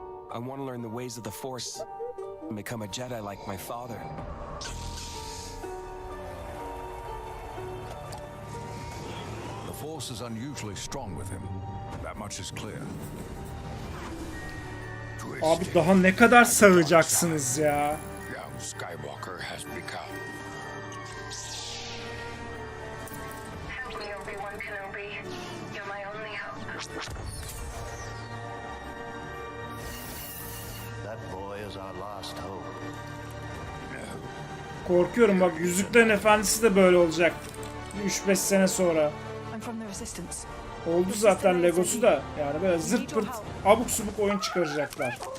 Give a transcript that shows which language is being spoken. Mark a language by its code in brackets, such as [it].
[en] I want to learn the ways of the Force and become a Jedi like my father. The Force is unusually strong with him. That much is clear. [tr] Abi daha ne kadar sağacaksınız ya? [en] Young Skywalker has become. Help me, Obi-Wan Kenobi. You're my only hope. That boy is our last hope. [tr] Korkuyorum bak, Yüzüklerin Efendisi de böyle olacak. 3-5 sene sonra. Oldu zaten Legosu da. Yani böyle zırt pırt abuk subuk oyun çıkaracaklar.